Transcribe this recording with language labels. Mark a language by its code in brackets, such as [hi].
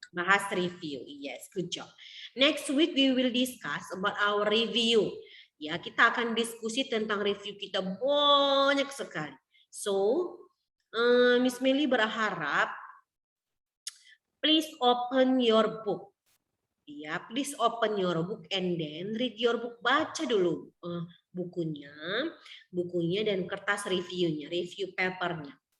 [en] Bahas review, yes, good job. Next week we will discuss about our review. [id] Ya, kita akan diskusi tentang review kita banyak sekali. [en] So, Miss Meli [id] berharap, [en] please open your book. Ya, please open your book and then read your book. [id] Baca dulu bukunya dan kertas reviewnya, review papernya.